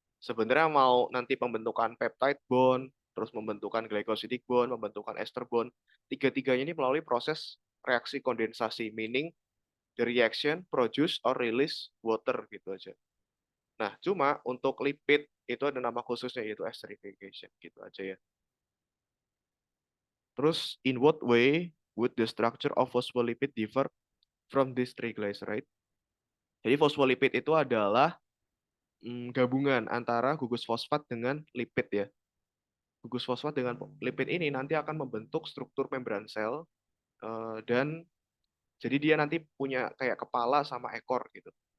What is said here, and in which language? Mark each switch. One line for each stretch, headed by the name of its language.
Indonesian: Sebenarnya mau nanti pembentukan peptide bond, terus pembentukan glycosidic bond, pembentukan ester bond, tiga-tiganya ini melalui proses reaksi kondensasi,
English: meaning the reaction produce or release water
Indonesian: gitu aja. Nah, cuma untuk lipid itu ada nama khususnya yaitu esterification gitu aja ya. Terus,
English: in what way would the structure of phospholipid differ from this triglyceride?
Indonesian: Jadi fosfolipid itu adalah gabungan antara gugus fosfat dengan lipid ya. Gugus fosfat dengan lipid ini nanti akan membentuk struktur membran sel dan jadi dia nanti punya kayak kepala sama ekor gitu.